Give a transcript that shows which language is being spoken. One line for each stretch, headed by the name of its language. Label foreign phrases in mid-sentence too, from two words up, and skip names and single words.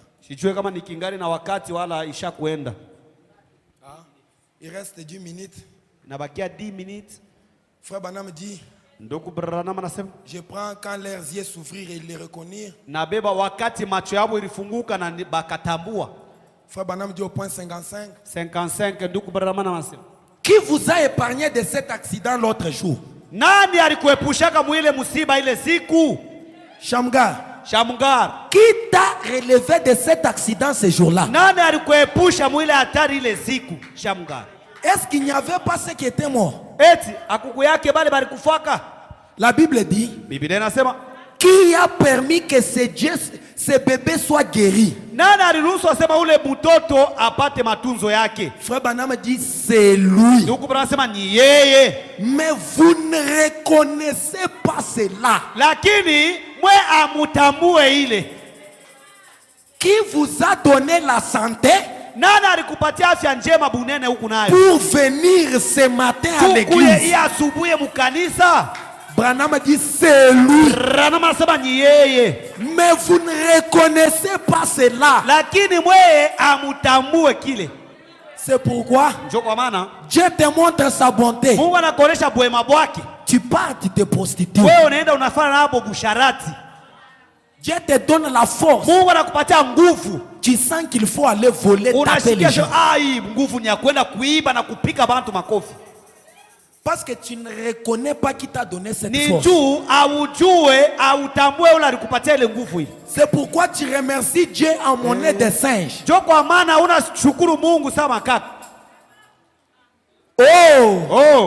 Swahili: Sijue kama nikingari na wakati wala isha kuenda.
French: Il reste 10 minutes.
Swahili: Nabakia 10 minutes.
French: Frère Branham dit,
Swahili: ndugu Branham anasema,
French: je prends quand leurs yeux s'ouvrirent et les reconnaître.
Swahili: Nabeba wakati macho yao ilifunguka na bakatambua.
French: Frère Branham dit au point 55.
Swahili: 55 ndugu Branham anasema,
French: qui vous a épargné de cet accident l'autre jour?
Swahili: Nani alikuepushaka mwile musiba ile siku? Shamgar. Shamgar.
French: Qui t'a relevé de cet accident ce jour-là?
Swahili: Nani alikuepusha mwile hatari ile siku? Shamgar.
French: Est-ce qu'il n'y avait pas ceux qui étaient morts?
Swahili: Eti akuku yake bale balikufaka.
French: La Bible dit,
Swahili: Biblia inasema,
French: qui a permis que ce bébé soit guéri?
Swahili: Nani aliruhusu asema ule mtoto apate matunzo yake?
French: Frère Branham dit, c'est lui.
Swahili: Ndugu Branham anasema ni yeye.
French: Mais vous ne reconnaissez pas cela.
Swahili: Lakini mwe amutambue ile.
French: Qui vous a donné la santé?
Swahili: Nani alikupatia afya njema bunene huku nayo?
French: Pour venir ce matin à l'église.
Swahili: Kuye asubuhi mukanisa.
French: Branham dit c'est lui.
Swahili: Branham anasema ni yeye.
French: Mais vous ne reconnaissez pas cela.
Swahili: Lakini mwe amutambue kile.
French: C'est pourquoi Dieu te montre sa bonté.
Swahili: Mungu anakuonesha bwema bwake.
French: Tu pars, tu te prostitues.
Swahili: Wewe unaenda unafanya nabo busharati.
French: Dieu te donne la force.
Swahili: Mungu anakupatia nguvu.
French: Tu sens qu'il faut aller voler, taper les gens. Ai,
Swahili: nguvu ni ya kwenda kuiba na kupika bantu makofi.
French: Parce que tu ne reconnais pas qui t'a donné cette force. C'est pourquoi tu remercies Dieu en monnaie des singes. Oh!